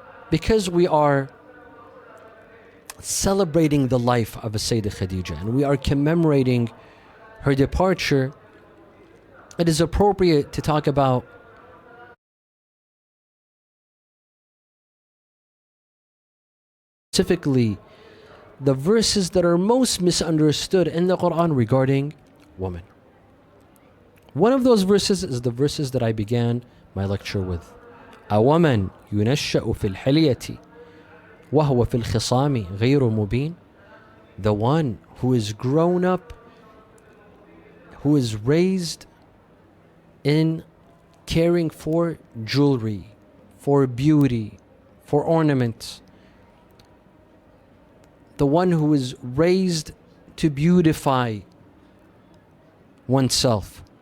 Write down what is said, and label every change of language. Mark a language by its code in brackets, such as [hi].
[en] Because we are celebrating the life of Sayyidah Khadija and we are commemorating her departure, it is appropriate to talk about specifically the verses that are most misunderstood in the Quran regarding women. One of those verses is the verses that I began my lecture with. A woman [ar] ينشأ في الحلية وهو في الخصام غير مبين. [en] The one who is grown up, who is raised in caring for jewelry, for beauty, for ornaments. The one who is raised to beautify oneself.